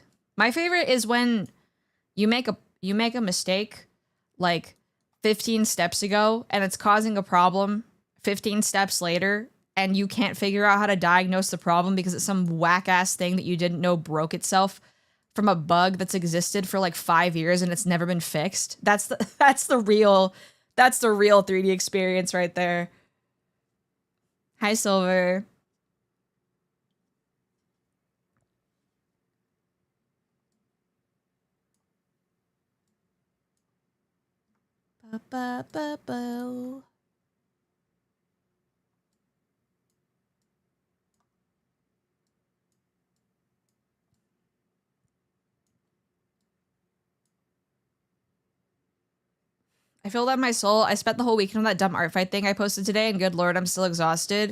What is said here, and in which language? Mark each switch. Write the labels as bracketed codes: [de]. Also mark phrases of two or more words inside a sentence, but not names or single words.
[en] My favorite is when you make a mistake like 15 steps ago and it's causing a problem 15 steps later and you can't figure out how to diagnose the problem because it's some whack-ass thing that you didn't know broke itself from a bug that's existed for like 5 years and it's never been fixed. That's the real 3D experience right there. Hi, Silver. Ba-ba-ba-bo. I feel that in my soul. I spent the whole weekend on that dumb art fight thing I posted today, and good lord, I'm still exhausted.